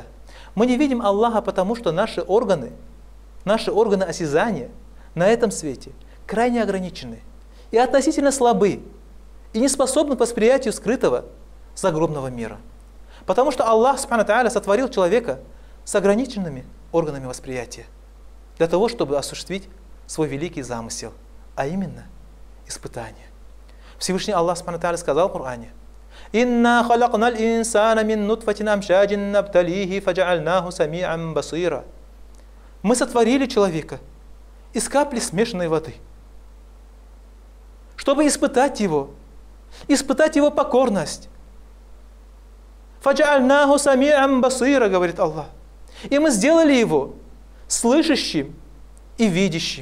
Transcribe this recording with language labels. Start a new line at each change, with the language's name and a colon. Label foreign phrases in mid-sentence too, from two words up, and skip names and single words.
Russian: Мы не видим Аллаха, потому что наши органы осязания на этом свете крайне ограничены и относительно слабы и не способны к восприятию скрытого загробного мира. Потому что Аллах
Arabic: سبحانه وتعالى
Russian: сотворил человека с ограниченными органами восприятия для того, чтобы осуществить свой великий замысел, а именно испытание. Всевышний Аллах
Arabic: سبحانه وتعالى
Russian: сказал в Коране:
Arabic: «إنا خلقنا الإنسان من نطفة أمشاج نبتليه فجعلناه سميعا بصيرا».
Russian: Мы сотворили человека из капли смешанной воды, чтобы испытать его покорность.
Arabic: «فجعلناه سميعا بصيرا»,
Russian: говорит Аллах. И мы сделали его слышащим и видящим.